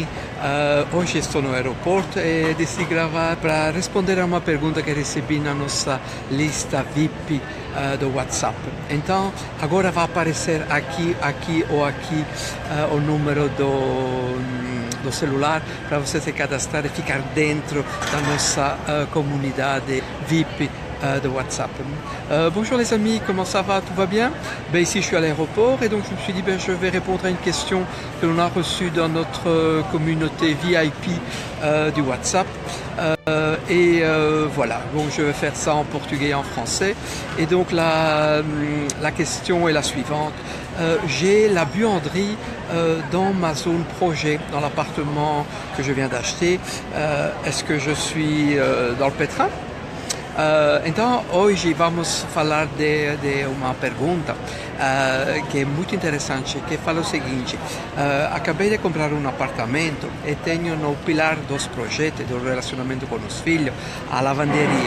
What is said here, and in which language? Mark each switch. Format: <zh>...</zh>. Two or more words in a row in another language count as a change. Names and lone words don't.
<pt>Hoje estou no aeroporto e decidi gravar para responder a uma pergunta que recebi na nossa lista VIP do WhatsApp. Então, agora vai aparecer aqui ou aqui o número do celular para você se cadastrar et ficar dentro da nossa comunidade VIP de WhatsApp.</pt> <fr>Bonjour les amis, comment ça va? Tout va bien? Ici je suis à l'aéroport et donc je me suis dit je vais répondre à une question que l'on a reçue dans notre communauté VIP du WhatsApp. Voilà, donc je vais faire ça en portugais et en français. Et donc la question est la suivante. J'ai la buanderie dans ma zone projet, dans l'appartement que je viens d'acheter. Est-ce que je suis dans le pétrin?</fr> <pt>Então, hoje vamos falar de uma pergunta que é muito interessante, que fala o seguinte: acabei de comprar um apartamento e tenho no pilar dos projetos do relacionamento com os filhos a lavanderia.</pt>